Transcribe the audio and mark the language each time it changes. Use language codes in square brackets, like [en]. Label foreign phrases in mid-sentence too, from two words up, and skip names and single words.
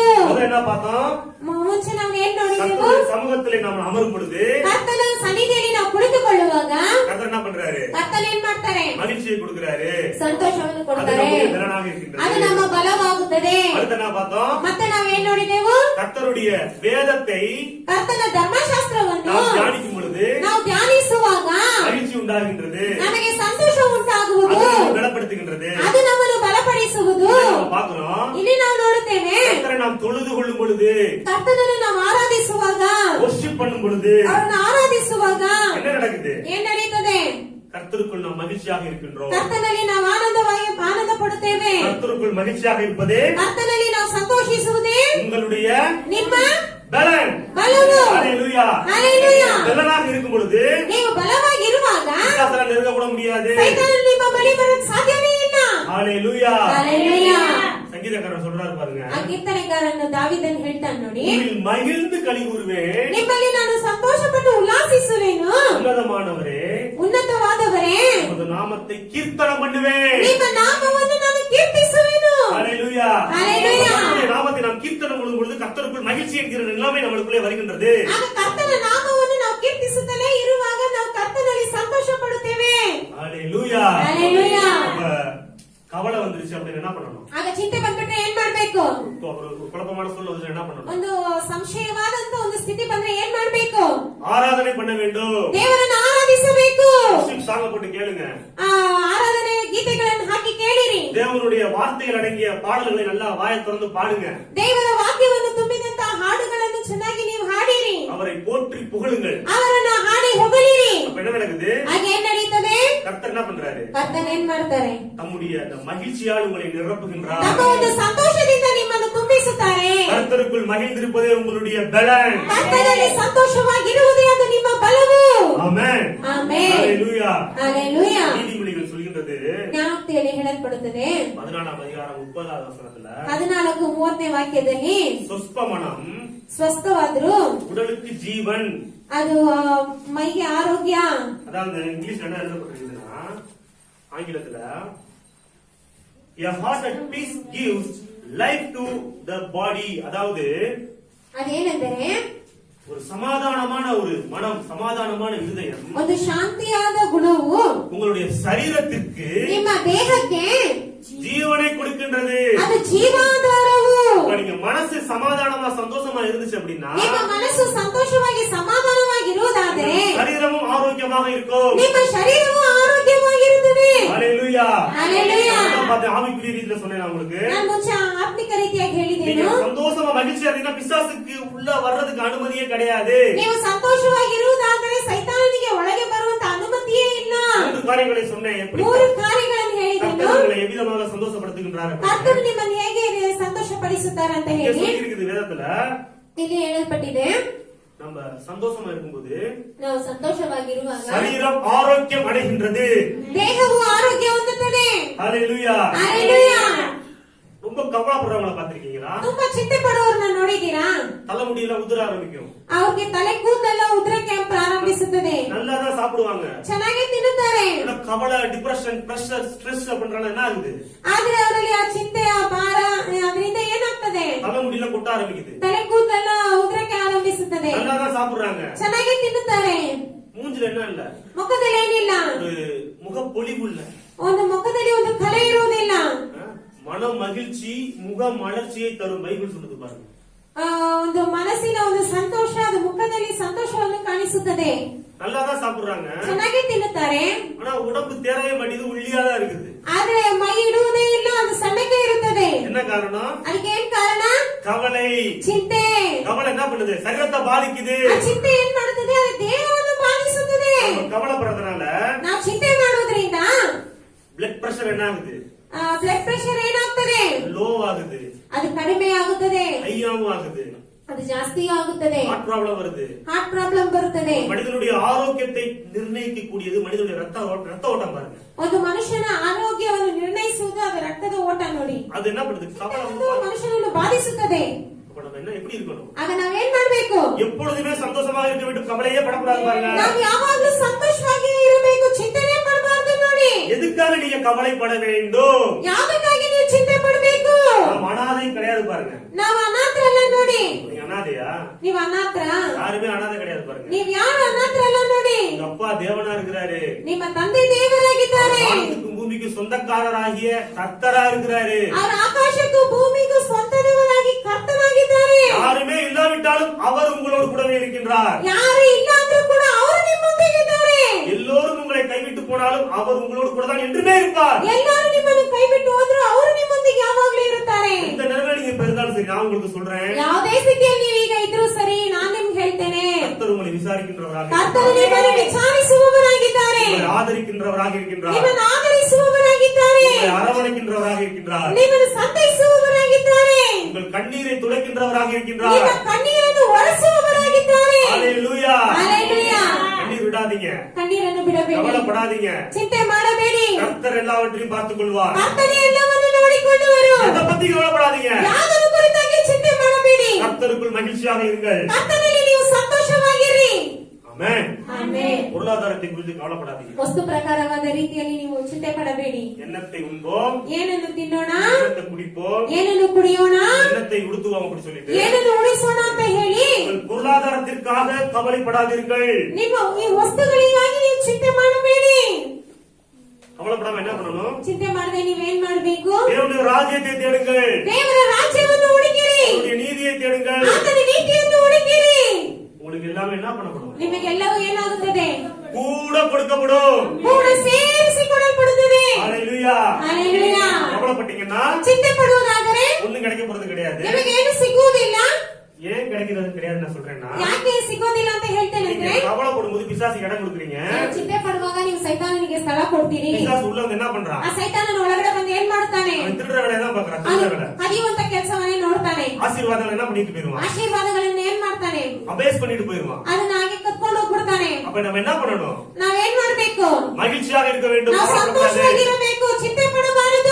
[ta] முதல்ல என்ன பார்த்தோம்? [kn] ಮುಂಚೆ ನಾವು ಏನ್ ನೋಡಿದೆವು? [ta] கர்த்தருடைய சமூகத்திலே நாம் அமரும் பொழுது [kn] ಕರ್ತನ ಸನ್ನಿಧಿಯಲ್ಲಿ ನಾವು ಕುಳಿತುಕೊಳ್ಳುವಾಗ [ta] கர்த்தர் என்ன பண்றாரு? [kn] ಕರ್ತನ ಏನ್ ಮಾಡ್ತಾರೆ? [ta] மகிழ்ச்சியை கொடுக்கிறாரு, [kn] ಸಂತೋಷವನ್ನು [ta] அது [kn] ಕೊಡ್ತಾರೆ, [ta] நம்முடைய பலனாக [kn] ಅದು [ta] இருக்கின்றது. [kn] ನಮ್ಮ ಬಲವಾಗುತ್ತದೆ. [ta] அடுத்து என்ன பார்த்தோம்? [kn] ಮತ್ತೆ ನಾವೇನ್ ನೋಡಿದೆವು? [ta] கர்த்தருடைய வேதத்தை [kn] ಕರ್ತನ ಧರ್ಮಶಾಸ್ತ್ರವನ್ನು [ta] நாம் தியானிக்கும் பொழுது [kn] ನಾವು ಧ್ಯಾನಿಸುವಾಗ [ta] மகிழ்ச்சி உண்டாகின்றது, [kn] ನಮಗೆ ಸಂತೋಷ ಉಂಟಾಗುವುದು, [ta] அது நம்மை பலப்படுத்துகின்றது. [kn] ಅದು ನಮ್ಮನ್ನು ಬಲಪಡಿಸುವುದು. [ta] இதை நம்ம பார்க்கிறோம். [kn] ಇಲ್ಲಿ ನಾವು ನೋಡುತ್ತೇವೆ, [ta] கர்த்தரை நாம் தொழுது கொள்ளும் பொழுது, [kn] ಕರ್ತನನ್ನು ನಾವು ಆರಾಧಿಸುವಾಗ, [ta] வொர்ஷிப் பண்ணும் பொழுது [kn] ಅವರನ್ನು ಆರಾಧಿಸುವಾಗ [ta] என்ன நடக்குது? [kn] ಏನ್ ನಡೀತದೆ? [ta] கர்த்தருக்குள் நாம் மகிழ்ச்சியாக இருக்கின்றோம். [kn] ಕರ್ತನಲ್ಲಿ ನಾವು ಆನಂದ ಪಡುತ್ತೇವೆ. [ta] கர்த்தருக்குள் மகிழ்ச்சியாக இருப்பதே [kn] ಕರ್ತನಲ್ಲಿ ನಾವು ಸಂತೋಷಿಸುವುದೇ [ta] உங்களுடைய [kn] ನಿಮ್ಮ [ta] பலன். [kn] ಬಲವು. [ta] ஹalleluya. [kn] ஹalleluya. [ta] பலனாக இருக்கும் பொழுது [kn] ನೀವು ಬಲವಾಗಿರುವಾಗ [ta] பிசாசால நெருங்க கூட முடியாது. [kn] ಸೈತಾನನು ನಿಮ್ಮ ಬಳಿ ಬರಲು ಸಾಧ್ಯವೇ ಇಲ್ಲ. [ta] ஹalleluya. [kn] ஹalleluya. [ta] சங்கீதக்காரர் சொல்றாரு பாருங்க, [kn] ಆ ಕೀರ್ತನೆಗಾರನು ದಾವೀದನು ಹೇಳ್ತಾನೆ ನೋಡಿ, [ta] உன்னில் மகிழ்ந்து களி கூறுவேன், [kn] ನಿಮ್ಮಲ್ಲಿ ನಾನು ಸಂತೋಷಪಟ್ಟು ಉಲ್ಲಾಸಿಸುವೆನು, [ta] உன்னதமானவரே [kn] ಉನ್ನತವಾದವರೇ [ta] உமது நாமத்தை கீர்த்தனம் பண்ணுவேன். [kn] ನಿಮ್ಮ ನಾಮವನ್ನು ನಾನು ಕೀರ್ತಿಸುವೆನು. [ta] ஹalleluya. [kn] ஹalleluya. [ta] கர்த்தருடைய நாமத்தை நாம் கீர்த்தனம் பண்ணும் பொழுது கர்த்தருக்குள் மகிழ்ச்சி என்கிற நிலைமை நம்மளுக்குள்ளே வருகின்றது. [kn] ಆಗ ಕರ್ತನ ನಾಮವನ್ನು ನಾವು ಕೀರ್ತಿಸುತ್ತಲೇ ಇರುವಾಗ ನಾವು ಕರ್ತನಲ್ಲಿ ಸಂತೋಷ ಪಡುತ್ತೇವೆ. [ta] ஹalleluya. [kn] ஹalleluya. [ta] அப்ப கவலை வந்துருச்சு அப்படின்னு என்ன பண்ணணும்? [kn] ಆಗ ಚಿಂತೆ ಬಂದ್ಬಿಟ್ರೆ ಏನ್ ಮಾಡ್ಬೇಕು? ಮಾಡ್ಬೇಕು? [ta] ஒரு குழப்பமான சூழ்நிலை வந்து என்ன பண்ணணும்? [kn] ಒಂದು ಸಂಶಯವಾದಂತ ಒಂದು ಸ್ಥಿತಿ ಬಂದ್ರೆ ಏನ್ ಮಾಡ್ಬೇಕು? [ta] ஆராதனை பண்ண வேண்டும். [kn] ದೇವರನ್ನು ಆರಾಧಿಸಬೇಕು. [ta] சாங்க போட்டு கேளுங்க. [kn] ಆರಾಧನೆ ಗೀತೆಗಳನ್ನು ಹಾಕಿ ಕೇಳಿರಿ. [ta] தேவனுடைய வார்த்தைகள் அடங்கிய பாடல்களை நல்லா வாயை திறந்து பாடுங்க. [kn] ದೇವರ ವಾಕ್ಯವನ್ನು ತುಂಬಿದಂತ ಹಾಡುಗಳನ್ನು ಚೆನ್ನಾಗಿ ನೀವು ಹಾಡಿರಿ. [ta] அவரை போற்றி புகழுங்கள். [kn] ಅವರನ್ನ ಹಾಡಿ ಹೊಗಳಿರಿ. [ta] அப்ப என்ன நடக்குது? [kn] ಹಾಗೆ ಏನ್ ನಡೀತದೆ? [ta] கர்த்தர் என்ன பண்றாரு? [kn] ಕರ್ತನ್ ಏನ್ ಮಾಡ್ತಾರೆ? [ta] தம்முடைய அந்த மகிழ்ச்சியால் உங்களை நிரப்புகின்றார். [kn] ತಮ್ಮ ಒಂದು ಸಂತೋಷದಿಂದ ನಿಮ್ಮನ್ನು ತುಂಬಿಸುತ್ತಾರೆ. [ta] கர்த்தருக்குள் மகிழ்ந்திருப்பதே உங்களுடைய பலன். [kn] ಕರ್ತನಲ್ಲಿ ಸಂತೋಷವಾಗಿರುವುದೇ ಅದು ನಿಮ್ಮ ಬಲವು. [ta] ஆமென். [kn] ಆಮೆನ್. [ta] ஹalleluya. [kn] ಹalleluya. [ta] நீதிமொழிகள் சொல்கின்றது [kn] ಜ್ಞಾನೋಕ್ತಿಯಲ್ಲಿ ಹೇಳಲ್ಪಡುತ್ತದೆ [ta] 14ஆம் அதிகாரம் 30வது வசனத்துல [kn] 14:30ನೇ ವಾಕ್ಯದಲ್ಲಿ [ta] சொஸ்ப மனம் [kn] ಸ್ವಸ್ಥವಾದ್ರು [ta] உடலுக்கு ஜீவன். [kn] ಅದು ಮೈಗೆ ಆರೋಗ್ಯ. [ta] அதாவது இங்கிலீஷ்ல என்ன எழுதப்பட்டிருக்குதுன்னா ஆங்கிலத்துல [en] a heart at peace gives life to the body. [ta] அதாவது [kn] ಅದೇನೆಂದರೆ [ta] ஒரு சமாதானமான ஒரு மனம், சமாதானமான இருதயம் [kn] ಒಂದು ಶಾಂತಿಯಾದ ಗುಣವು [ta] உங்களுடைய சரீரத்திற்கு [kn] ನಿಮ್ಮ ದೇಹಕ್ಕೆ [ta] ஜீவனை கொடுக்கின்றது. [kn] ಅದು ಜೀವಾಧಾರವು. [ta] இப்ப நீங்க மனசு சமாதானமா சந்தோஷமா இருந்துச்சு அப்படின்னா [kn] ನಿಮ್ಮ ಮನಸ್ಸು ಸಂತೋಷವಾಗಿ ಸಮಾಧಾನವಾಗಿರುವುದಾದರೆ [ta] சரீரமும் ஆரோக்கியமாக இருக்கும். [kn] ನಿಮ್ಮ ಶರೀರವು ಆರೋಗ್ಯವಾಗಿರುತ್ತದೆ. [ta] ஹalleluya. [kn] ஹalleluya. [ta] நான் ஆவிக்குரிய ரீதியில சொன்னேன் உங்களுக்கு. [kn] ನಾನು ಮುಂಚೆ ಆತ್ಮಿಕ ರೀತಿಯಾಗಿ [ta] நீங்க [kn] ಹೇಳಿದ್ದೇನು? [ta] சந்தோஷமா மகிழ்ச்சியா இருந்தீங்கன்னா பிசாசுக்கு உள்ள வர்றதுக்கு அனுமதியே கிடையாது. [kn] ನೀವು ಸಂತೋಷವಾಗಿರುವುದಾದರೆ ಸೈತಾನನಿಗೆ ಒಳಗೆ ಬರುವಂತ ಅನುಮತಿಯೇ ಇಲ್ಲ. [ta] மூன்று காரியங்களை சொன்னேன். எப்படி [kn] 3 ಕಾರ್ಯಗಳನ್ನು ಹೇಳಿದ್ದೇನು? [ta] கர்த்தர் உங்களை எவ்விதமாக சந்தோஷப்படுத்துகின்றார்? [kn] ಕರ್ತನು ನಿಮ್ಮನ್ನು ಹೇಗೆ ಸಂತೋಷ ಪಡಿಸುತ್ತಾರೆ ಅಂತ [ta] இங்க [kn] ಹೇಳಿ [ta] சொல்லியிருக்குது வேதத்துல. [kn] ಇಲ್ಲಿ ಹೇಳಲ್ಪಟ್ಟಿದೆ. [ta] நம்ம சந்தோஷமா இருக்கும்போது [kn] ನಾವು ಸಂತೋಷವಾಗಿರುವಾಗ [ta] சரீரம் ஆரோக்கியம் அடைகின்றது. [kn] ದೇಹವು ಆರೋಗ್ಯ ಹೊಂದುತ್ತದೆ. [ta] ஹalleluya. [kn] ಹalleluya. [ta] ரொம்ப கவலைப்படுறவங்கள பாத்திருக்கீங்களா? [kn] ತುಂಬಾ ಚಿಂತೆ ಪಡುವವರನ್ನ ನೋಡಿದ್ದೀರಾ? [ta] தலைமுடியெல்லாம் உதிர ஆரம்பிக்கும். [kn] ಅವ್ರಿಗೆ ತಲೆ ಕೂದಲೆಲ್ಲ ಉದುರಕ್ಕೆ ಪ್ರಾರಂಭಿಸುತ್ತದೆ. [ta] நல்லா தான் சாப்பிடுவாங்க. [kn] ಚೆನ್ನಾಗಿ ತಿನ್ನುತ್ತಾರೆ. [ta] ஆனா கவலை, [en] depression, pressure, stress [ta] அப்படின்றனால என்ன ஆகுது? [kn] ಆದ್ರೆ ಅವರಲ್ಲಿ ಆ ಚಿಂತೆ, ಆ ಭಾರ, ಅದರಿಂದ ಏನಾಗ್ತದೆ? [ta] தலைமுடியெல்லாம் கொட்ட ஆரம்பிக்குது. [kn] ತಲೆ ಕೂದಲೆಲ್ಲ ಉದುರಕ್ಕೆ ಆರಂಭಿಸುತ್ತದೆ. [ta] நல்லா தான் சாப்பிடுறாங்க. [kn] ಚೆನ್ನಾಗಿ ತಿನ್ನುತ್ತಾರೆ. [ta] மூஞ்சில என்ன இல்ல? [kn] ಮುಖದಲ್ಲಿ ಏನಿಲ್ಲ. [ta] ஒரு முகப்பொலிவு இல்ல. [kn] ಒಂದು ಮುಖದಲ್ಲಿ ಒಂದು ಕಲೆ ಇರುವುದಿಲ್ಲ. [ta] மன மகிழ்ச்சி முக மலர்ச்சியை தரும் பைபிள் சொல்லுது பாருங்க. [kn] ಒಂದು ಮನಸ್ಸಿನ ಒಂದು ಸಂತೋಷ, ಅದು ಮುಖದಲ್ಲಿ ಸಂತೋಷವನ್ನು ಕಾಣಿಸುತ್ತದೆ. [ta] நல்லா தான் சாப்பிடுறாங்க. [kn] ಚೆನ್ನಾಗಿ ತಿನ್ನುತ್ತಾರೆ. [ta] ஆனா உடம்பு தேரவே மாட்டேங்குது, ஒல்லியா தான் இருக்குது. [kn] ಆದ್ರೆ ಮೈ ಇಡುವುದೇ ಇಲ್ಲ, ಅದು ಸಣ್ಣಗೆ ಇರುತ್ತದೆ. [ta] என்ன காரணம்? [kn] ಅದಕ್ಕೆ ಏನ್ ಕಾರಣ? [ta] கவலை. [kn] ಚಿಂತೆ. [ta] கவலை என்ன பண்ணுது? சரீரத்தை பாதிக்குது. [kn] ಆ ಚಿಂತೆ ಏನ್ ಮಾಡುತ್ತದೆ? ಅದು ದೇಹವನ್ನು ಬಾಧಿಸುತ್ತದೆ. [ta] கவலைப்படுறதுனால [kn] ನಾವು ಚಿಂತೆ ಮಾಡುವುದರಿಂದ [en] blood pressure [ta] என்ன ஆகுது? [en] blood pressure [kn] ಏನಾಗ್ತದೆ? [ta] லோ ஆகுது. [kn] ಅದು ಕಡಿಮೆ ಆಗುತ್ತದೆ. [ta] ஹையாவும் ஆகுது. [kn] ಅದು ಜಾಸ್ತಿ ಆಗುತ್ತದೆ. [en] heart problem [ta] வருது. [en] heart problem [kn] ಬರುತ್ತದೆ. [ta] மனிதனுடைய ஆரோக்கியத்தை நிர்ணயிக்கக்கூடியது மனிதனுடைய ரத்த ஓட்டம் பாருங்க. [kn] ಒಂದು ಮನುಷ್ಯನ ಆರೋಗ್ಯವನ್ನು ನಿರ್ಣಯಿಸುವುದು ಅದು ರಕ್ತದ ಓಟ ನೋಡಿ. [ta] அது என்ன பண்ணுது? கவலை [kn] ಅದು ಮನುಷ್ಯನನ್ನು ಬಾಧಿಸುತ್ತದೆ. [ta] அப்ப நம்ம என்ன எப்படி இருக்கணும்? [kn] ಆಗ ನಾವೇನ್ ಮಾಡ್ಬೇಕು? [ta] எப்பொழுதுமே சந்தோஷமாக இருக்க வேண்டும், கவலையே படக்கூடாது பாருங்க. [kn] ನಾವು ಯಾವಾಗಲೂ ಸಂತೋಷವಾಗಿ ಇರಬೇಕು, ಚಿಂತನೆ ಮಾಡಬಾರದು ನೋಡಿ. [ta] எதுக்காக நீங்க கவலைப்பட வேண்டும்? [kn] ಯಾವುದಕ್ಕಾಗಿ ನೀವು ಚಿಂತೆ ಪಡಬೇಕು? [ta] நாம் அனாதை கிடையாது பாருங்க. [kn] ನಾವು ಅನಾಥರಲ್ಲ ನೋಡಿ. [ta] நீங்க அனாதையா? [kn] ನೀವು ಅನಾಥರ? [ta] யாருமே அனாதை கிடையாது பாருங்க. [kn] ನೀವು ಯಾರು ಅನಾಥರಲ್ಲ ನೋಡಿ. [ta] உங்க அப்பா தேவனா இருக்கிறாரு. [kn] ನಿಮ್ಮ ತಂದೆ ದೇವರಾಗಿದ್ದಾರೆ. [ta] வானத்துக்கும் பூமிக்கும் சொந்தக்காரராகிய கர்த்தரா இருக்கிறாரு. [kn] ಅವರು ಆಕಾಶಕ್ಕೂ ಭೂಮಿಗೂ ಸ್ವಂತದವರಾಗಿ ಕರ್ತನಾಗಿದ್ದಾರೆ. [ta] யாருமே இல்லாவிட்டாலும் அவர் உங்களோடு கூடவே இருக்கின்றார். [kn] ಯಾರು ಇಲ್ಲ ಅಂದ್ರೂ ಕೂಡ ಅವರು ನಿಮ್ಮೊಂದಿಗಿದ್ದಾರೆ. [ta] எல்லோரும் உங்களை கைவிட்டு போனாலும் அவர் உங்களோடு கூட தான் என்றுமே இருப்பார். [kn] ಎಲ್ಲರೂ ನಿಮ್ಮನ್ನು ಕೈ ಬಿಟ್ಟು ಹೋದ್ರು ಅವರು ನಿಮ್ಮೊಂದಿಗೆ ಯಾವಾಗಲೂ ಇರುತ್ತಾರೆ. [ta] இந்த நிலைமை நீங்க பெருந்தாலும் சரி, நான் உங்களுக்கு சொல்றேன், [kn] ಯಾವುದೇ ಸ್ಥಿತಿಯಲ್ಲಿ ನೀವು ಈಗ ಇದ್ರೂ ಸರಿ, ನಾನು ನಿಮ್ಗೆ ಹೇಳ್ತೇನೆ, [ta] கர்த்தர் உங்களை விசாரிக்கின்றவராக [kn] ಕರ್ತನು ನಿಮ್ಮನ್ನು ವಿಚಾರಿಸುವವರಾಗಿದ್ದಾರೆ. [ta] உங்களை ஆதரிக்கின்றவராக இருக்கின்றார். [kn] ನಿಮ್ಮನ್ನು ಆದರಿಸುವವರಾಗಿದ್ದಾರೆ. [ta] உங்களை அரவணைக்கின்றவராக இருக்கின்றார். [kn] ನಿಮ್ಮನ್ನು ಸಂತೈಸುವವರಾಗಿದ್ದಾರೆ. [ta] உங்கள் கண்ணீரை துடைக்கின்றவராக இருக்கின்றார். [kn] ನಿಮ್ಮ ಕಣ್ಣೀರನ್ನು ಒರೆಸುವವರಾಗಿದ್ದಾರೆ. [ta] ஹalleluya. [kn] ஹalleluya. [ta] கண்ணீர் விடாதீங்க, [kn] ಕಣ್ಣೀರನ್ನು ಬಿಡಬೇಡಿ, [ta] கவலைப்படாதீங்க. [kn] ಚಿಂತೆ ಮಾಡಬೇಡಿ. [ta] கர்த்தர் எல்லாவற்றையும் பார்த்துக் கொள்வார். [kn] ಕರ್ತನು ಎಲ್ಲವನ್ನು ನೋಡಿಕೊಳ್ಳುವರು. [ta] எதை பத்தி கவலைப்படாதீங்க. [kn] ಯಾವುದನ್ನು ಕುರಿತಾಗಿ ಚಿಂತೆ ಮಾಡಬೇಡಿ. [ta] கர்த்தருக்குள் மகிழ்ச்சியாக இருங்கள். [kn] ಕರ್ತನಲ್ಲಿ ನೀವು ಸಂತೋಷವಾಗಿರಿ. [ta] ஆமென். [kn] ಆಮೆನ್. [ta] பொருளாதாரத்தை குறித்து கவலைப்படாதீங்க. [kn] ವಸ್ತು ಪ್ರಕಾರವಾದ ರೀತಿಯಲ್ಲಿ ನೀವು ಚಿಂತೆ ಪಡಬೇಡಿ. [ta] எண்ணத்தை உண்போம், [kn] ಏನನ್ನು ತಿನ್ನೋಣ, [ta] எண்ணத்தை குடிப்போம், [kn] ಏನನ್ನು ಕುಡಿಯೋಣ, [ta] எண்ணத்தை உடுத்துவோம் அப்படி சொல்லிட்டு [kn] ಏನನ್ನು ಉಳಿಸೋಣ ಅಂತ ಹೇಳಿ [ta] உங்கள் பொருளாதாரத்திற்காக கவலைப்படாதீர்கள். [kn] ನಿಮ್ಮ ಈ ವಸ್ತುಗಳಿಗಾಗಿ ನೀವು ಚಿಂತೆ ಮಾಡಬೇಡಿ. [ta] ಕವಲಪಡಾಮ என்ன பண்ணணும்? [kn] ಚಿಂತೆ ಮಾಡದೆ ನೀವೇನ್ ಮಾಡ್ಬೇಕು? [ta] தேவனுடைய ராஜ்யத்தை தேடுங்கள், [kn] ದೇವರ ರಾಜ್ಯವನ್ನು ಹುಡುಕಿರಿ, [ta] அவருடைய நீதியை தேடுங்கள். [kn] ಆತನ ನೀತಿಯನ್ನು ಹುಡುಕಿರಿ. [ta] உங்களுக்கு எல்லாமே என்ன பண்ணப்படும்? [kn] ನಿಮಗೆಲ್ಲವೂ ಏನಾಗುತ್ತದೆ? [ta] கூட கொடுக்கப்படும். [kn] ಕೂಡ ಸೇರಿಸಿಕೊಳ್ಳಲ್ಪಡುತ್ತದೆ. [ta] ஹalleluya. [kn] ಹಲ್ಲೆಲೂಯಾ. [ta] கவலைப்பட்டீங்கன்னா [kn] ಚಿಂತೆ ಪಡುವುದಾದರೆ [ta] ஒண்ணும் கிடைக்க போறது கிடையாது. [kn] ನಿಮಗೆ ಏನು ಸಿಗುವುದಿಲ್ಲ. [ta] ஏன் கிடைக்கிறது கிடையாது நான் சொல்றேன்னா, [kn] ಯಾಕೆ ಸಿಗೋದಿಲ್ಲ ಅಂತ ಹೇಳ್ತೇನೆ [ta] நீங்க [kn] ಅಂದ್ರೆ, [ta] கவலைப்படும்போது பிசாசுக்கு இடம் கொடுக்குறீங்க. [kn] ಚಿಂತೆ ಪಡುವಾಗ ನೀವು ಸೈತಾನನಿಗೆ ಸ್ಥಳ ಕೊಡ್ತೀರಿ. [ta] பிசாசு உள்ள வந்து என்ன பண்றான்? [kn] ಆ ಸೈತಾನನ ಒಳಗಡೆ ಬಂದು ಏನ್ ಮಾಡ್ತಾನೆ? [ta] அவன் திருடுற வேலையை தான் பாக்குறான். திருடுற வேலை. [kn] ಕದಿಯುವಂತ ಕೆಲಸವನ್ನೇ ನೋಡ್ತಾನೆ. [ta] ஆசீர்வாதங்கள் என்ன பண்ணிட்டு போயிருவான்? [kn] ಆಶೀರ್ವಾದಗಳನ್ನ ಏನ್ ಮಾಡ್ತಾನೆ? [ta] அபேஸ் பண்ணிட்டு போயிருவான். [kn] ಅದನ್ನ ಹಾಗೆ ಕತ್ಕೊಂಡು ಹೋಗ್ಬಿಡ್ತಾನೆ. [ta] அப்ப நம்ம என்ன பண்ணணும்? [kn] ನಾವೇನ್ ಮಾಡ್ಬೇಕು? [ta] மகிழ்ச்சியாக இருக்க வேண்டும். [kn] ನಾವು ಸಂತೋಷವಾಗಿರಬೇಕು, ಚಿಂತೆ ಪಡಬಾರದು.